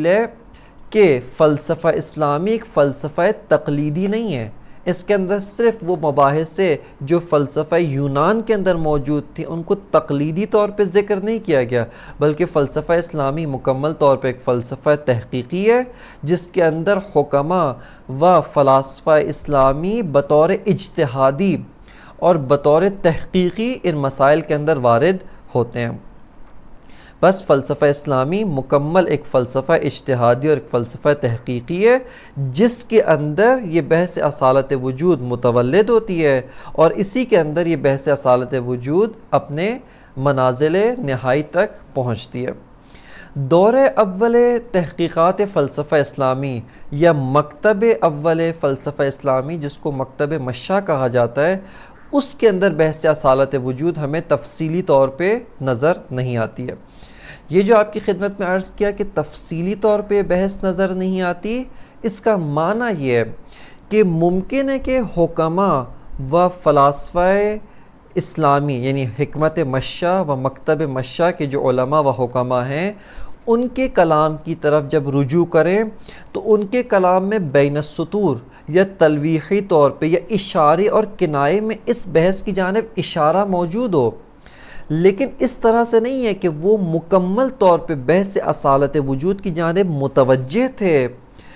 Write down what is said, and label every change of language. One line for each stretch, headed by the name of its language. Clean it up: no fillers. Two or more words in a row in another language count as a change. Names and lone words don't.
Urdu: ہے کہ فلسفہ اسلامی ایک فلسفہ تقلیدی نہیں ہے، اس کے اندر صرف وہ مباحث سے جو فلسفہ یونان کے اندر موجود تھی ان کو تقلیدی طور پہ ذکر نہیں کیا گیا، بلکہ فلسفہ اسلامی مکمل طور پہ ایک فلسفہ تحقیقی ہے جس کے اندر حکماء و فلاسفہ اسلامی بطور اجتہادی اور بطور تحقیقی ان مسائل کے اندر وارد ہوتے ہیں۔ بس فلسفہ اسلامی مکمل ایک فلسفہ اجتہادی اور ایک فلسفہ تحقیقی ہے جس کے اندر یہ بحث اصالت وجود متولد ہوتی ہے، اور اسی کے اندر یہ بحث اصالت وجود اپنے منازل نہائی تک پہنچتی ہے۔ دور اول تحقیقات فلسفہ اسلامی یا مکتب اول فلسفہ اسلامی، جس کو مکتب مشا کہا جاتا ہے، اس کے اندر بحث اصالت وجود ہمیں تفصیلی طور پہ نظر نہیں آتی ہے۔ یہ جو آپ کی خدمت میں عرض کیا کہ تفصیلی طور پہ بحث نظر نہیں آتی، اس کا معنی یہ ہے کہ ممکن ہے کہ حکماء و فلاسفہ اسلامی یعنی حکمت مشا و مکتب مشا کے جو علماء و حکماء ہیں، ان کے کلام کی طرف جب رجوع کریں تو ان کے کلام میں بین السطور یا تلویحی طور پہ یا اشارے اور کنائے میں اس بحث کی جانب اشارہ موجود ہو، لیکن اس طرح سے نہیں ہے کہ وہ مکمل طور پہ بحث اصالت وجود کی جانب متوجہ تھے،